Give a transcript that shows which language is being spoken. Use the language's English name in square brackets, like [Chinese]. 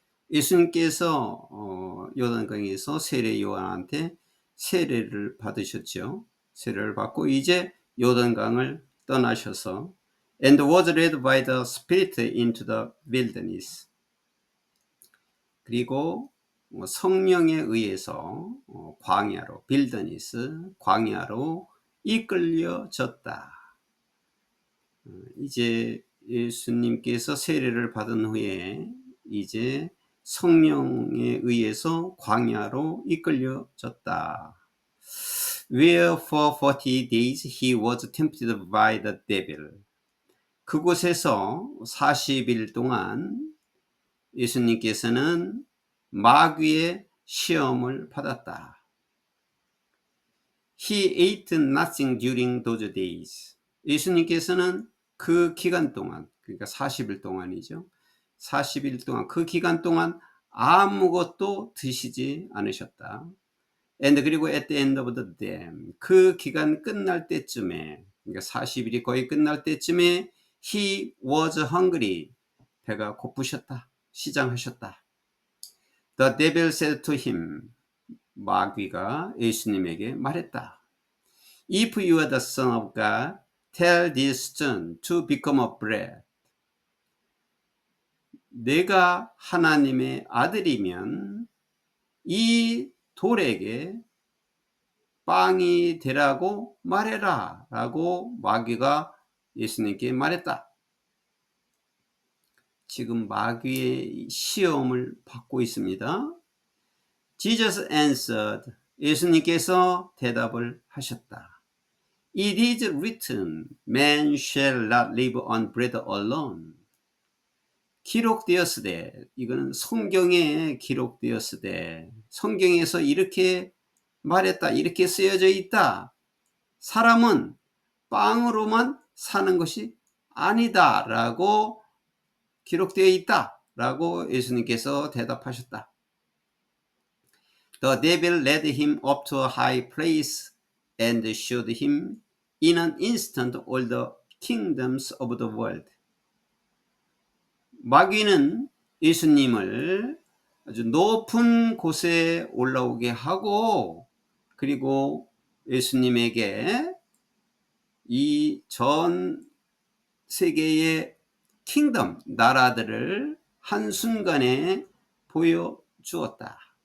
[Korean] 예수님께서 요단강에서 세례 요한한테 세례를 받으셨죠. 세례를 받고 이제 요단강을 떠나셔서 [English] and was led by the Spirit into the wilderness. [Korean] 그리고 성령에 의해서 광야로 빌더니스 광야로 이끌려졌다. 이제 예수님께서 세례를 받은 후에 이제 성령에 의해서 광야로 이끌려졌다. [English] Where for 40 days he was tempted by the devil. [Korean] 그곳에서 40일 동안 예수님께서는 마귀의 시험을 받았다. [English] He ate nothing during those days. [Korean] 예수님께서는 그 기간 동안, 그러니까 40일 동안이죠. 40일 동안, 그 기간 동안 아무것도 드시지 않으셨다. And 그리고 [English] at the end of the day, [Korean] 그 기간 끝날 때쯤에, 그러니까 40일이 거의 끝날 때쯤에 [English] he was hungry. [Korean] 배가 고프셨다. 시장하셨다. [English] The devil said to him. [Korean] 마귀가 예수님에게 말했다. [English] If you are the son of God, tell this stone to become a bread. [Korean] 내가 하나님의 아들이면 이 돌에게 빵이 되라고 말해라 라고 마귀가 예수님께 말했다. 지금 마귀의 시험을 받고 있습니다. [English] Jesus answered. [Korean] 예수님께서 대답을 하셨다. [English] It is written, man shall not live on bread alone. [Korean] 기록되었으되, 이거는 성경에 기록되었으되, 성경에서 이렇게 말했다, 이렇게 쓰여져 있다. 사람은 빵으로만 사는 것이 아니다 라고 기록되어 있다 라고 예수님께서 대답하셨다. [English] The devil led him up to a high place and showed him in an instant all the kingdoms of the world. [Korean] 마귀는 예수님을 아주 높은 곳에 올라오게 하고 그리고 예수님에게 이 전 세계의 킹덤, 나라들을 한순간에 보여주었다.